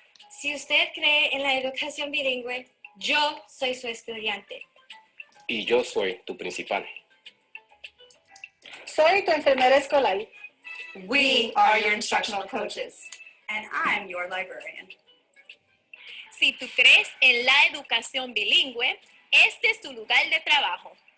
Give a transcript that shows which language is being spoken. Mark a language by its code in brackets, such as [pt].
[es] Si usted cree en la educación bilingüe, yo soy su estudiante. Y yo soy tu principal. Soy tu enfermera escolar. [en] We are your instructional coaches. And I'm your librarian. [es] Si tú crees en la educación bilingüe, este es tu lugar de trabajo.